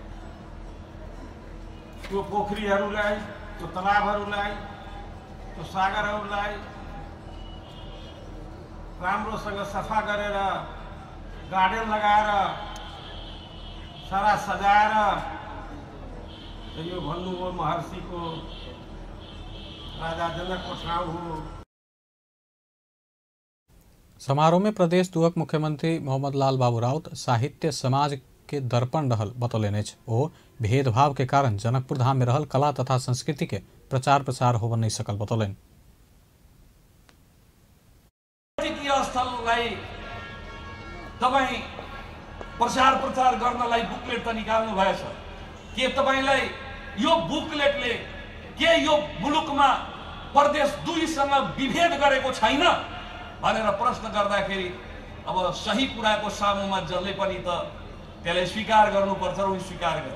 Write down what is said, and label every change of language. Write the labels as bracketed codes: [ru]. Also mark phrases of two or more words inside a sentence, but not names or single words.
[ne] त्यो पोखरीहरूलाई, त्यो तलाबहरूलाई, त्यो सागरहरूलाई राम्रोसँग सफा गरेर गार्डन लगाएर सारा सजाएर यो भन्नुभयो महर्षिको राजा जनकको ठाउँ हो। [mai] समारोह में प्रदेश दुअक मुख्यमंत्री मोहम्मद लाल बाबू राउत साहित्य समाज के दर्पण रहल बतौलनि अछि। ओ भेदभाव के कारण जनकपुर धाम में रहल कला तथा संस्कृति के प्रचार प्रसार होबन नहीं सकल बतौलनि। [ne] स्थललाई तपाईं प्रचार प्रचार गर्नलाई बुकलेट त निकाल्नु भएछ। के तपाईंलाई यो बुकलेटले के यो मुलुकमा प्रदेश दुईसँग विभेद गरेको छैन भनेर प्रश्न गर्दाखेरि अब सही कुराको सामुमा जसले पनि त त्यसलाई स्वीकार गर्नुपर्छ र उनी स्वीकार गरे।